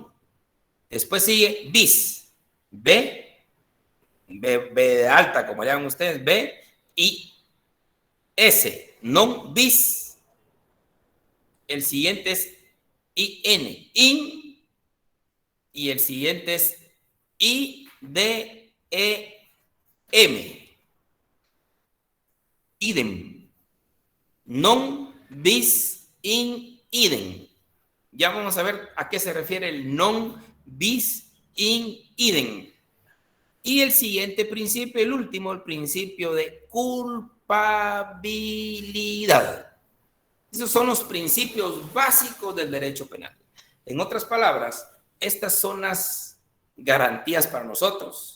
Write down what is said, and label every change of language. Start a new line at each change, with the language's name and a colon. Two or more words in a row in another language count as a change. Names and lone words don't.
Spanish: Después sigue bis, B de alta, como llaman ustedes, B y S,
Latin: non bis.
Spanish: El siguiente es IN, in, y el siguiente es I-D-E-M, idem,
Latin: non bis in idem.
Spanish: Ya vamos a ver a qué se refiere el
Latin: non bis in idem.
Spanish: Y el siguiente principio, el último, el principio de culpabilidad. Esos son los principios básicos del derecho penal. En otras palabras, estas son las garantías para nosotros.